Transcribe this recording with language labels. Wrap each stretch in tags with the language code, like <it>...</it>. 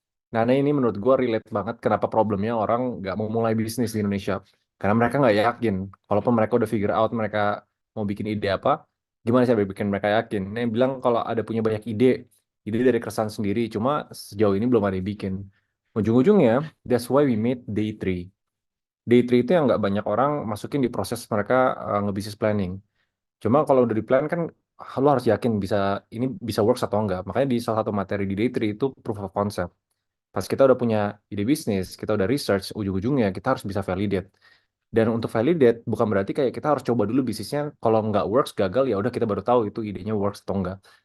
<id>Nah, ini menurut gue relate banget kenapa problemnya orang nggak mau mulai bisnis di Indonesia. Karena mereka nggak yakin. Walaupun mereka udah figure out mereka mau bikin ide apa, gimana sih bikin mereka yakin. Nah, yang bilang kalau ada punya banyak ide dari keresahan sendiri, cuma sejauh ini belum ada yang bikin.</id> <en>Ujung-ujungnya, that's why we made Day 3.</en> <id>Day 3 itu yang nggak banyak orang masukin di proses mereka nge-business planning. Cuma kalau udah di plan kan, lo harus yakin ini bisa works atau enggak. Makanya di salah satu materi di Day 3 itu proof of concept. Pas kita udah punya ide bisnis, kita udah research, ujung-ujungnya kita harus bisa validate. Dan untuk validate bukan berarti kayak kita harus coba dulu bisnisnya, kalau nggak works, gagal, ya udah kita baru tahu itu idenya works atau enggak.</id>